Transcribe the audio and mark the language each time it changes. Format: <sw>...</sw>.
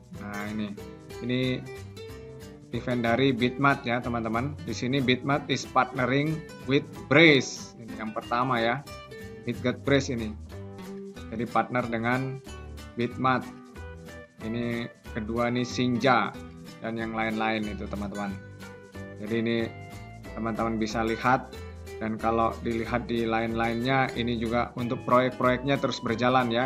<id>Nah, ini event dari Bitmat ya teman-teman. Di sini</id> <en>Bitmat is partnering with Brace.</en> <id>Ini yang pertama ya, Bitget Brace ini. Jadi partner dengan Bitmat. Ini kedua nih Sinja dan yang lain-lain itu teman-teman. Jadi ini teman-teman bisa lihat, dan kalau dilihat di lain-lainnya ini juga untuk proyek-proyeknya terus berjalan ya.</id>